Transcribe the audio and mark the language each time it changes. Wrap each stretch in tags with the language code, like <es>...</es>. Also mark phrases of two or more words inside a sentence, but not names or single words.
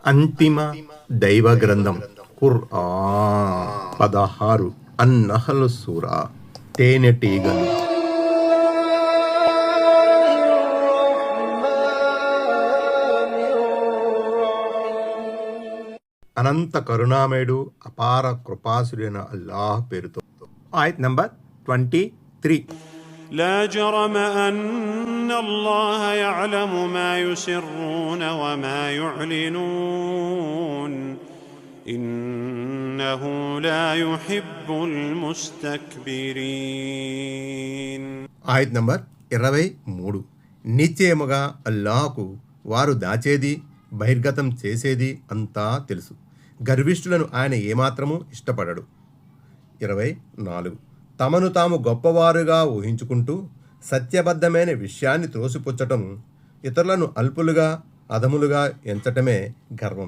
<te>అంతిమ దైవ గ్రంథం ఖుర్ఆన్ 16 అన్-నహ్ల్ సూరా తేనెటీగలు. అనంత కరుణామయుడు అపార కృపాసుడైన అల్లాహ్ పేరుతో. ఆయత్ నంబర్ 23.</te> <ar>لا جرم أن الله يعلم ما يسرون وما يعلنون إنه لا يحب المستكبرين.</ar> <te>ఆయత్ నంబర్ 23. నిశ్చయముగా అల్లాహకు వారు దాచేది బహిర్గతం చేసేది అంతా తెలుసు. గర్విష్ఠులను ఆయన ఏమాత్రమూ ఇష్టపడడు. 24. తమను తాము గొప్పవారుగా ఊహించుకుంటూ సత్యబద్ధమైన విషయాన్ని త్రోసిపుచ్చటం, ఇతరులను అల్పులుగా అధములుగా ఎంచటమే గర్వం.</te>